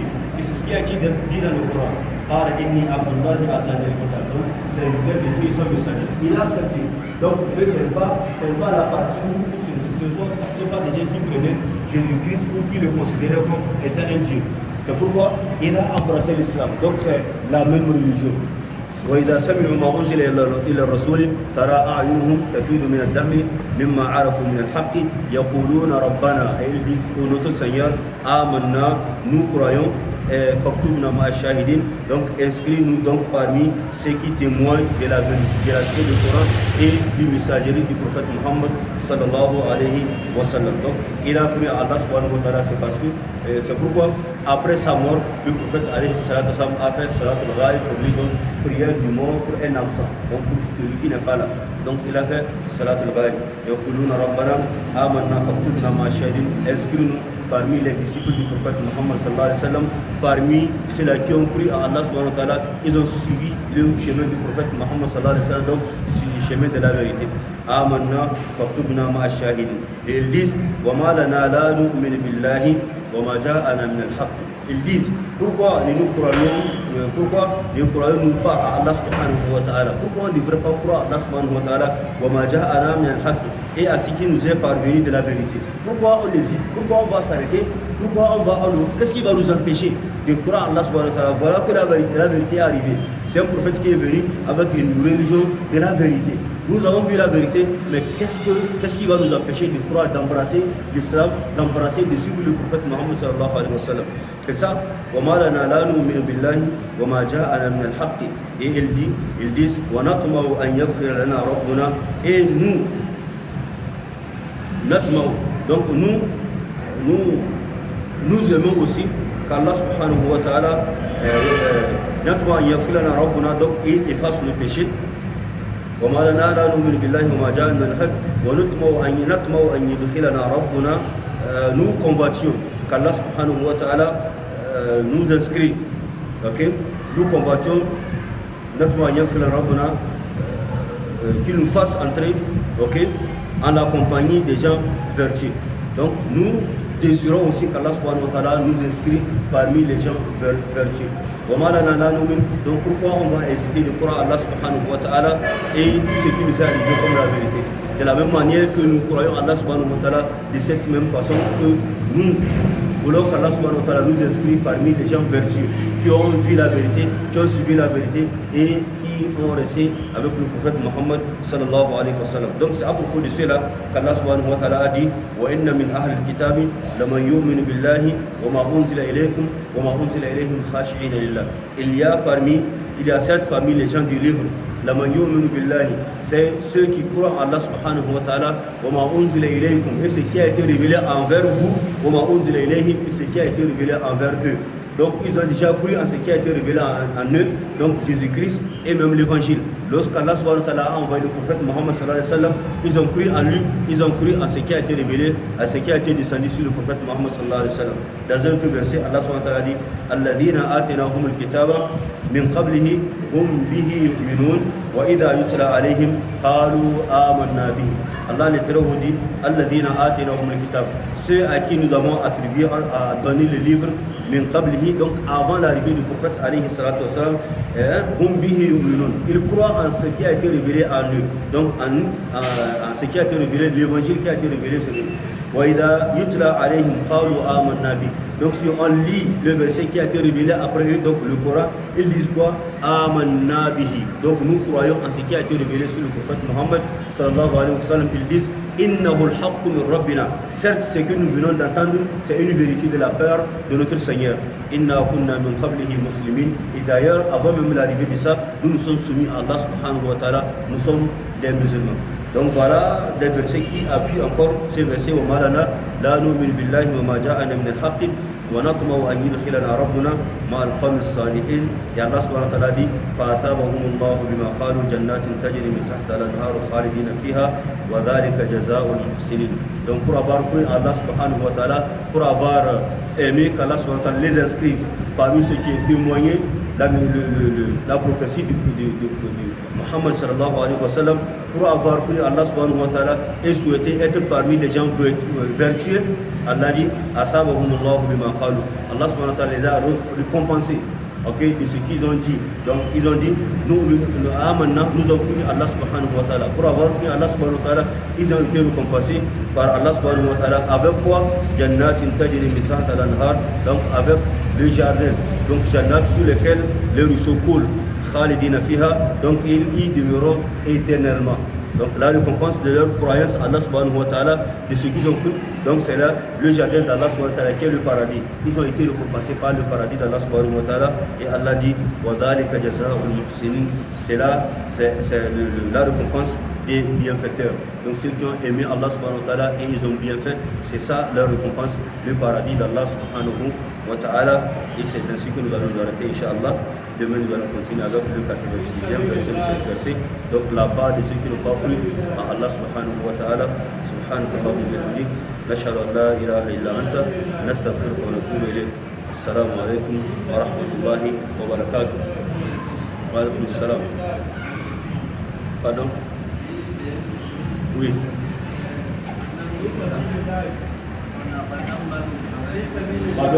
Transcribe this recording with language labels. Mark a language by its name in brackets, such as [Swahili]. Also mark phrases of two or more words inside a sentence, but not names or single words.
[French] Et c'est ce qui a été dit dans le Coran. Donc serviteur de Dieu et son messager. Il a accepté. Donc ce n'est pas la partie où ce n'est pas des gens qui prenaient Jésus-Christ ou qui le considéraient comme étant un Dieu. C'est pourquoi il a embrassé l'islam. Donc c'est la même religion. [Arabic] وإذا سمعوا ما أنزل إلى الرسول ترى أعينهم تفيض من الدم مما عرفوا من الحق يقولون ربنا, [French] et ils disent au notre Seigneur, آمنا, nous croyons, [Arabic] فاكتبنا مع الشاهدين, [French] donc inscris-nous donc parmi ceux qui témoignent de la véracité du Coran et du messagerie du prophète Mohammed [Arabic] صلى الله عليه وسلم. [French] Donc il a cru à Allah [Arabic] سبحانه وتعالى, [French] c'est parce que c'est pourquoi après sa mort, le prophète [Arabic] عليه الصلاة والسلام [French] a fait [Arabic] صلاة الغائب [French] pour lui, donc prière du mort pour un absent, donc pour celui qui n'est pas là. Donc il a fait [Arabic] صلاة الغائب. يقولون ربنا آمنا فاكتبنا مع الشاهدين, [French] inscris-nous parmi les disciples du prophète Muhammad [Arabic] صلى الله عليه وسلم, [French] parmi ceux-là qui ont cru à Allah [Arabic] سبحانه وتعالى, [French] ils ont suivi le chemin du prophète Muhammad [Arabic] صلى الله عليه وسلم, [French] donc sur le chemin de la vérité. [Arabic] آمنا فاكتبنا مع الشاهدين. [French] Et ils disent [Arabic] وما لنا لا نؤمن بالله وما جاءنا من الحق. [French] Ils disent pourquoi ne nous croyons-nous pas à Allah [Arabic] سبحانه وتعالى? [French] Pourquoi on ne devrait pas croire à Allah [Arabic] سبحانه وتعالى وما جاءنا من الحق, [French] et à ce qui nous est parvenu de la vérité? Pourquoi on hésite? Pourquoi on va s'arrêter? Pourquoi qu'est-ce qui va nous empêcher de croire à Allah [Arabic] سبحانه وتعالى? [French] Voilà que la vérité est arrivée. C'est un prophète qui est venu avec une religion de la vérité. Nous avons vu la vérité, mais qu'est-ce qui va nous empêcher de croire, d'embrasser l'islam, d'embrasser, de suivre le prophète Muhammad [Arabic] صلى الله عليه وسلم? [French] C'est ça. [Arabic] وَمَا لَنَا لَا نُؤْمِنُ بِاللَّهِ وَمَا جَاءَنَا مِنَ الْحَقِّ. [French] Et ils disent [Arabic] وَنَطْمَعُ أَنْ يَغْفِرَ لَنَا رَبُّنَا. [French] Et nous, donc nous aimons aussi qu' [Arabic] الله سبحانه وتعالى نَطْمَعُ أَنْ يَغْفِرَ لَنَا رَبُّنَا, [French] donc il efface le péché. [Arabic] وما لنا لا نؤمن بالله وما جاءنا من الحق ونطمع أن يدخلنا ربنا. [French] Nous convoitions qu'Allah [Arabic] سبحانه وتعالى [French] nous inscrit, ok? Nous convoitions [Arabic] نطمع أن يدخلنا ربنا, [French] qu'il nous fasse entrer, ok, en la compagnie des gens vertueux. Donc nous désirons aussi qu'Allah [Arabic] سبحانه وتعالى [French] nous inscrit parmi les gens vertueux. Donc pourquoi on va hésiter de croire à Allah [Arabic] سبحانه وتعالى [French] et tout ce qui nous est arrivé comme la vérité? De la même manière que nous croyons à Allah [Arabic] سبحانه وتعالى, [French] de cette même façon que nous voulons qu'Allah [Arabic] سبحانه وتعالى [French] nous inscrit parmi les gens vertueux, qui ont vu la vérité, qui ont suivi la vérité et qui ont resté avec le prophète Muhammad [Arabic] صلى الله عليه وسلم. [French] Donc c'est à propos de cela qu' [Arabic] الله سبحانه وتعالى [French] a dit [Arabic] وإن من أهل الكتاب لمن يؤمن بالله وما أنزل إليكم وما أنزل إليهم خاشعين لله. [French] Il y a certes parmi les gens du livre [Arabic] لمن يؤمن بالله, [French] c'est ceux qui croient en Allah [Arabic] سبحانه وتعالى, وما أنزل إليكم, [French] et ce qui a été révélé envers vous, [Arabic] وما أنزل إليهم, [French] et ce qui a été révélé envers eux. Donc ils ont déjà cru en ce qui a été révélé en eux, donc Jésus-Christ et même l'évangile. Lorsqu'Allah [Arabic] سبحانه وتعالى [French] a envoyé le prophète Muhammad [Arabic] صلى الله عليه وسلم, [French] ils ont cru en lui, ils ont cru en ce qui a été révélé, à ce qui a été descendu sur le prophète Muhammad [Arabic] صلى الله عليه وسلم. [French] Dans un autre verset, [Arabic] الله سبحانه وتعالى dit الذين آتيناهم الكتاب من قبله هم به يؤمنون وإذا يتلى عليهم قالوا آمنا به. [French] Allah les très dit [Arabic] الذين آتيناهم الكتاب, [French] ceux à qui nous avons attribué à donner le livre [Arabic] من قبله, [French] donc avant l'arrivée du prophète [Arabic] عليه الصلاة والسلام, هم به يؤمنون, [French] ils croient en ce qui a été révélé en eux, donc en ce qui a été révélé, l'évangile qui a été révélé sur eux. [Arabic] وإذا يتلى عليهم قالوا آمنا به. [French] Donc si on lit le verset qui a été révélé après eux, donc le Coran, ils disent quoi? [Arabic] آمنا به. [French] Donc nous croyons en ce qui a été révélé sur le prophète Muhammad [Arabic] صلى الله عليه وسلم. [French] Ils disent [Arabic] إنه الحق من ربنا. [French] Certes, ce que nous venons d'entendre, c'est une vérité de la part de notre Seigneur. [Arabic] إنا كنا من قبله مسلمين. [French] Et d'ailleurs, avant même l'arrivée de ça, nous nous sommes soumis à Allah [Arabic] سبحانه وتعالى. [French] Nous sommes des musulmans. Donc voilà des versets qui appuient encore ces versets. [Arabic] وما لنا لا نؤمن بالله وما جاءنا من الحق ونطمع أن يدخلنا ربنا مع القوم الصالحين. Et الله سبحانه وتعالى dit فأثابهم الله بما قالوا جنات تجري من تحتها الأنهار خالدين فيها وذلك جزاء المحسنين. [French] Donc pour avoir cru Allah [Arabic] سبحانه وتعالى, [French] pour avoir aimé qu'Allah [Arabic] سبحانه وتعالى [French] les inscrive parmi ceux qui est témoigné la prophétie de Muhammad [Arabic] صلى الله عليه وسلم, [French] pour avoir cru Allah [Arabic] سبحانه وتعالى [French] et souhaiter être parmi les gens vertueux, Allah dit [Arabic] أثابهم الله بما قالوا. [French] Allah [Arabic] سبحانه وتعالى [French] les a récompensés, ok, de ce qu'ils ont dit. Donc ils ont dit nous avons cru Allah [Arabic] سبحانه وتعالى. [French] Pour avoir cru Allah [Arabic] سبحانه وتعالى, [French] ils ont été récompensés par Allah [Arabic] سبحانه وتعالى [French] avec quoi? [Arabic] جنات تجري من تحتها الأنهار, [French] donc avec le jardin, donc jannat sur lequel les ruisseaux coulent, [Arabic] خالدين فيها, [French] donc ils y demeureront éternellement. Donc la récompense de leur croyance à Allah [Arabic] سبحانه وتعالى, [French] de ce qu'ils ont cru, donc c'est là le jardin d'Allah [Arabic] سبحانه وتعالى [French] qui est le paradis. Ils ont été récompensés par le paradis d'Allah [Arabic] سبحانه وتعالى, [French] et Allah dit [Arabic] وذلك جزاء المحسنين, [French] c'est là, c'est la récompense des bienfaiteurs. Donc ceux qui ont aimé Allah [Arabic] سبحانه وتعالى [French] et ils ont bien fait, c'est ça leur récompense, le paradis d'Allah [Arabic] سبحانه وتعالى. [French] Et c'est ainsi que nous allons nous arrêter, Inch'Allah. Demain, nous allons continuer avec le 86e verset de ce verset. Donc, la part de ceux qui n'ont pas cru à Allah [Arabic] سبحانه وتعالى. سبحانه وتعالى. نشهد أن لا إله إلا أنت. نستغفرك ونتوب إليك. السلام عليكم ورحمة الله وبركاته. وعليكم السلام. [French] Pardon? Oui. Pardon.